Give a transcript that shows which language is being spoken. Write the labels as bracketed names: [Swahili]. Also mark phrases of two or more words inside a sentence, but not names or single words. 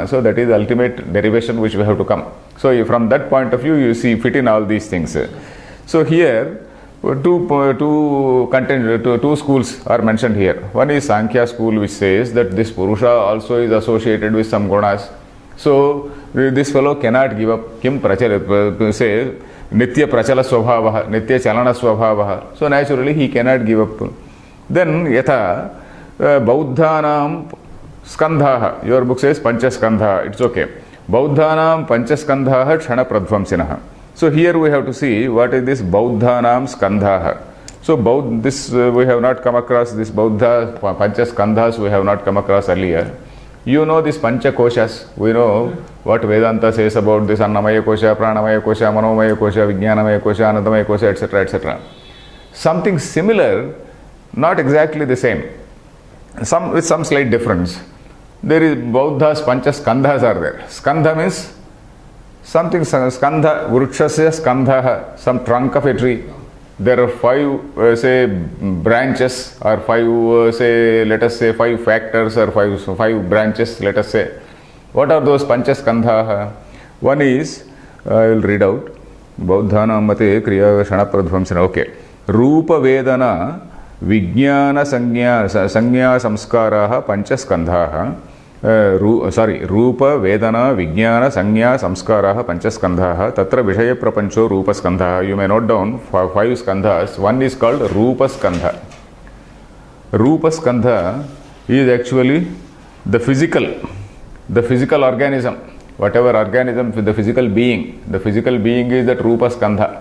[English] So that is the ultimate derivation which we have to come. So from that point of view, you see fit in all these things. So here Two schools are mentioned here. One is Sankhya school, which says that this Purusha also is associated with some gunas. So this fellow cannot give up. [Sanskrit] Kim prachala, say Nitya prachala swabhavaha, Nitya chalana swabhavaha. [English] So naturally he cannot give up. [Sanskrit] Then yatha Bauddhanam skandhaha. [English] Your book says [Sanskrit] Pancha skandha. [English] It's okay. [Sanskrit] Bauddhanam Pancha skandhaha Kshana pradvamsinaha. [English] So here we have to see what is this [Sanskrit] Bauddhanam skandhaha. [English] So this we have not come across, this [Sanskrit] Bauddha Pancha skandhas [English] we have not come across earlier. You know this [Sanskrit] Pancha koshas. [English] We know what Vedanta says about this [Sanskrit] Annamaya kosha, Pranamaya kosha, Manomaya kosha, Vijnanamaya kosha, Anandamaya kosha, [English] etc. etc. Something similar, not exactly the same. With some slight difference. There is Bauddha's [Sanskrit] Pancha skandhas [English] are there. Skandha means something, skandha, [Sanskrit] vrukshasya skandha, [English] some trunk of a tree. There are 5, say, branches, or 5, say, let us say 5 factors, or 5 branches, let us say. What are those [Sanskrit] Pancha skandha? [English] One is, I will read out, [Sanskrit] Bauddhanam mate kriya shana pradvamsana. Okay. Rupa Vedana Vijnana Sanya Samskaraha Pancha skandhaha. Rupa Vedana Vijnana Sanya Samskaraha Pancha skandhaha. Tatra Vishaya Prapancho Rupa skandhaha. [English] You may note down 5 skandhas. One is called [Sanskrit] Rupa skandha. Rupa skandha [English] is actually the physical organism. Whatever organism, the physical being is that [Sanskrit] Rupa skandha.